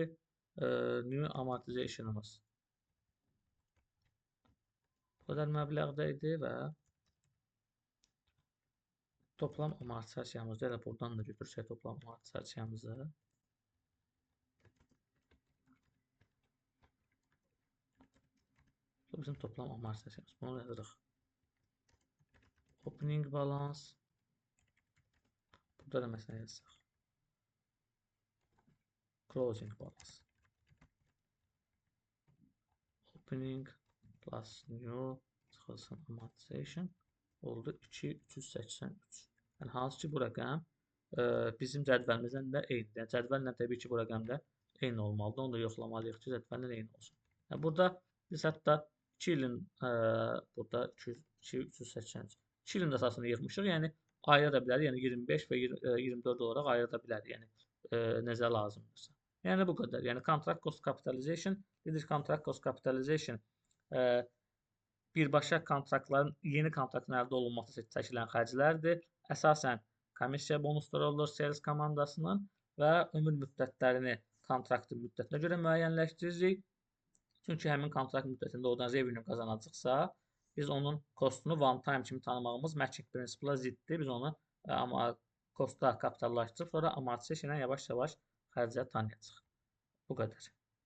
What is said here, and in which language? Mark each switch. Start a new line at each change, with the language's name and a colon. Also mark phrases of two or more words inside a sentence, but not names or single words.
English: New amortizationımız
Azerbaijani: bu qədər məbləğdə idi və toplam amortizasiyamızı elə buradan da götürsək toplam amortizasiyamızı. Bu bizim toplam amortizasiyamız. Bunu yazırıq.
English: Opening balance.
Azerbaijani: Burada da məsələn yazsaq.
English: Closing balance. Opening plus new çıxılsın amortization oldu 2383.
Azerbaijani: Yəni hansı ki bu rəqəm bizim cədvəlimizdən də eynidir. Yəni cədvəllə təbii ki bu rəqəm də eyni olmalıdır. Onu da yoxlamalıyıq ki cədvəllə eyni olsun. Yəni burada biz hətta 2 ilin burada 2383. 2 ilin əsasını yığmışıq. Yəni ayıra da bilərik. Yəni 25 və 24 olaraq ayıra da bilərik. Yəni necə lazımdırsa. Yəni bu qədər. Yəni
English: contract cost capitalization,
Azerbaijani: dedik
English: contract cost capitalization
Azerbaijani: birbaşa kontraktların yeni kontraktın əldə olunması üçün çəkilən xərclərdir. Əsasən komissiya bonusları olur sales komandasının və ömür müddətlərini kontraktın müddətinə görə müəyyənləşdiririk. Çünki həmin kontrakt müddətində oradan revenue qazanacaqsa, biz onun kostunu
English: one time
Azerbaijani: kimi tanımağımız matching prinsiplə ziddir. Biz onu kosta kapitallaşdırıb sonra amortizasiya ilə yavaş-yavaş xərcləri tanıyacağıq. Bu qədər.